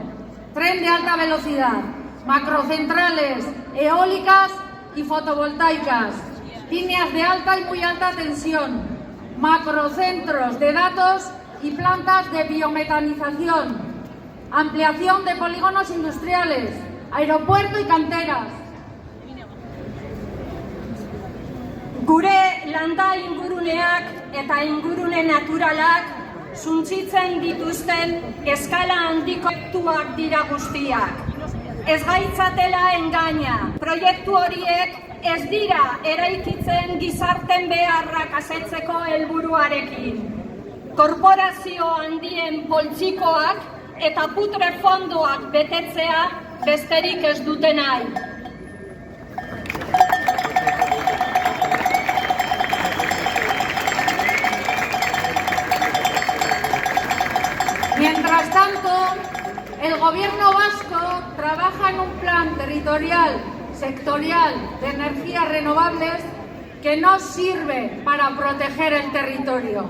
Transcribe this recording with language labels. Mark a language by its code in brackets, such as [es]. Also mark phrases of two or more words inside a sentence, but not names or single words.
[es] Tren de alta velocidad, macrocentrales eólicas y fotovoltaicas, líneas de alta y muy alta tensión, macrocentros de datos y plantas de biometanización, ampliación de polígonos industriales, aeropuerto y canteras. [eu] Gure landa inguruneak eta ingurune naturalak suntsitzen dituzten eskala handiko proiektuak dira guztiak. Ez gaitzatela engaina, proiektu horiek ez dira eraikitzen gizarten beharrak asetzeko helburuarekin. Korporazio handien poltsikoak eta putre fondoak betetzea besterik ez dute nahi. [es] Mientras tanto, el gobierno vasco trabaja en un plan territorial, sectorial de energías renovables que no sirve para proteger el territorio.